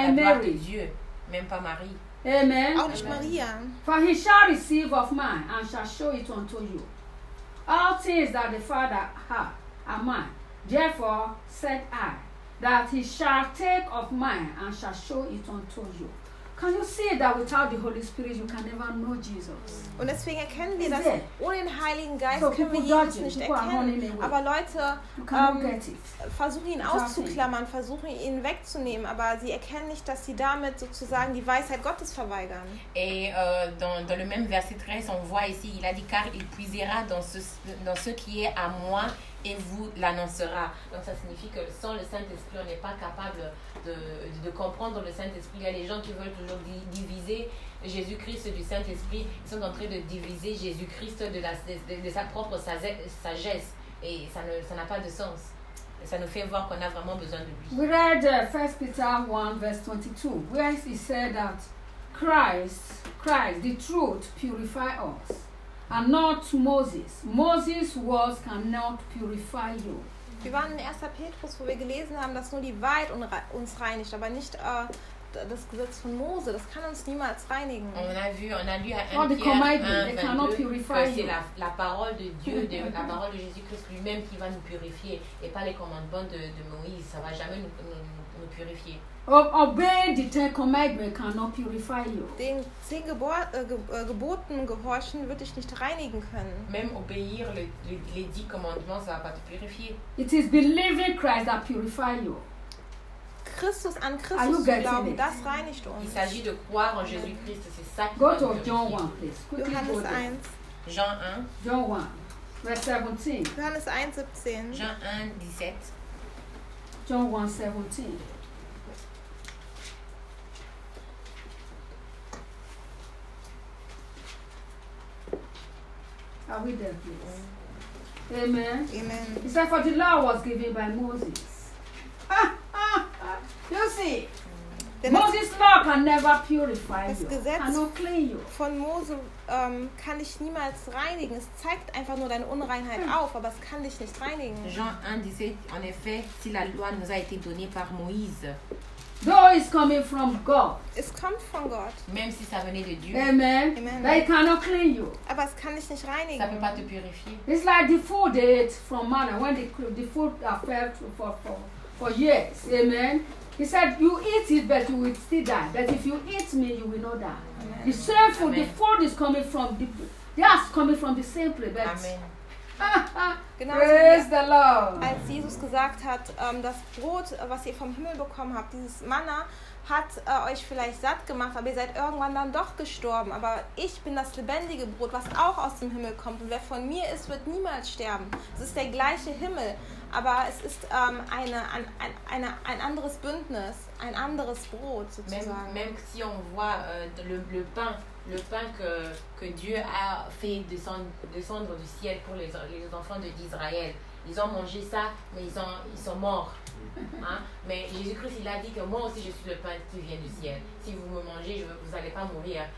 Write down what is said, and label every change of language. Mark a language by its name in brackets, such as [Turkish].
[French] Il ne va pas glorifier le pape ou bien Mohamed, il va glorifier la gloire de Dieu, même pas Marie. Amen. [German] Auch nicht Maria. [English] For he shall receive of mine and shall show it unto you. All things that the Father hath are mine. Therefore said I, that he shall take of mine and shall show it unto you. Can you see that without the Holy Spirit you can never know Jesus? [German] Und deswegen erkennen wir, dass ohne den Heiligen Geist können wir Jesus nicht erkennen. Aber Leute versuchen ihn auszuklammern, versuchen ihn wegzunehmen, aber sie erkennen nicht, dass sie damit sozusagen die Weisheit Gottes verweigern. [French] Et dans le même verset 13, on voit ici, il a dit, car il puisera dans ce qui est à moi et vous l'annoncera. Donc ça signifie que sans le Saint-Esprit, on n'est pas capable de comprendre le Saint-Esprit. Il y a des gens qui veulent toujours diviser Jésus-Christ du Saint-Esprit. Ils sont en train de diviser Jésus-Christ de sa propre sagesse. Et ça n'a pas de sens. Ça nous fait voir qu'on a vraiment besoin de lui. [English] We read 1 Peter 1, verse 22, where he said that Christ, the truth, purify us. And not Moses. Moses' words cannot purify you. [German] Wir waren in 1. Petrus, wo wir gelesen haben, dass nur die Wahrheit uns reinigt, aber nicht das Gesetz von Mose. Das kann uns niemals reinigen. [French] On a lu à 1 Pierre 1, 22, que c'est la parole de Dieu, la parole de Jésus-Christ lui-même qui va nous purifier, et pas les commandements de Moïse. Ça ne va jamais nous purifier. [English] Obeying the Ten Commandments cannot purify you. [German] Den 10 Geboten gehorchen würde ich nicht reinigen können. [French] Même obéir les 10 commandements, ça va pas te purifier. [English] It is believing Christ that purifies you. [German] Christus an Christus zu glauben, das reinigt uns. [French] Il s'agit de croire en Jésus-Christ, c'est ça qui nous purifie. [English] Go to John 1, please. [German] Johannes 1. [French] Jean 1. [English] John 1, verse 17. [German] Johannes 1, 17. [French] Jean 1, 17. [English] John 1, 17. Are we there, please? Amen. Amen. He said, for the law was given by Moses. You see, Moses' law can never purify [German] das [English] you. [German] Gesetz [English] can not clean you. [German] Von Mose kann dich niemals reinigen. Es zeigt einfach nur deine Unreinheit auf, aber es kann dich nicht reinigen. [French] Jean 1 disait, en effet, si la loi nous a été donnée par Moïse. [English] Though it's coming from God. [German] Es kommt von Gott. [French] Même si ça venait de Dieu. Amen. Amen. [English] It cannot clean you. [German] Aber es kann dich nicht reinigen. [French] Ça peut pas te purifier. [English] It's like the food they ate from manna. When the food are fed for years. Amen. He said, you eat it, but you will still die. But if you eat me, you will not die. Amen. The same food, the food is coming from the yes, coming from the same place. But Amen. [German] Genau [English] praise the Lord. [German] Als Jesus gesagt hat, das Brot, was ihr vom Himmel bekommen habt, dieses Manna, hat euch vielleicht satt gemacht, aber ihr seid irgendwann dann doch gestorben. Aber ich bin das lebendige Brot, was auch aus dem Himmel kommt. Und wer von mir ist, wird niemals sterben. Es ist der gleiche Himmel, aber es ist ein anderes Bündnis, ein anderes Brot sozusagen. [French] Même si on voit le pain que Dieu a fait descendre du ciel pour les enfants d'Israël. Ils ont mangé ça, mais ils sont morts. Hein? Mais Jésus-Christ, il a dit que moi aussi, je suis le pain qui vient du ciel. Si vous me mangez, vous n'allez pas mourir.